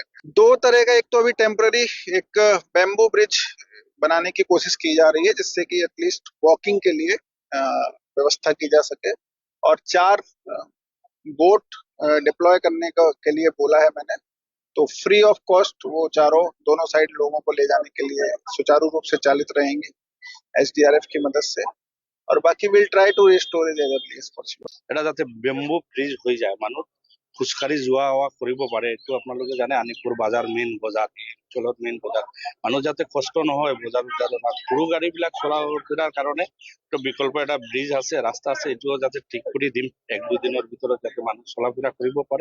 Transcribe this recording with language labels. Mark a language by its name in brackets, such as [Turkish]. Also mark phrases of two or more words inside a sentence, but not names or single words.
[Hindi] 2 तरह का, एक तो अभी टेम्पररी एक [English] bamboo bridge [Hindi] बनाने की कोशिश की जा रही है, जिससे कि [English] at least walking [Hindi] के लिए व्यवस्था की जा सके, और 4 [English] boat deploy [Hindi] करने के लिए बोला है मैंने। तो [English] free of cost [Hindi] वो चारों दोनों साइड लोगों को ले जाने के लिए सुचारू रूप से चालित रहेंगे SDRF की मदद से, और बाकी [English] will try to restore it as early as possible. [Assamese] এটা যাতে [English] bamboo bridge [Assamese] হৈ যায়, মানুহ খোজকাঢ়ি যোৱা অহা কৰিব পাৰে। এইটো আপোনালোকে জানে, আনিপুৰ বজাৰ মেইন বজাৰ, অঞ্চলত মেইন বজাৰ, মানুহ যাতে কষ্ট নহয় বজাৰ সৰু গাড়ী বিলাক চলাৰ কাৰণে তো বিকল্প এটা ব্ৰিজ আছে, ৰাস্তা আছে, এইটোও যাতে ঠিক কৰি দিম 1-2 দিনৰ ভিতৰত, যাতে মানুহ চলা ফুৰা কৰিব পাৰে।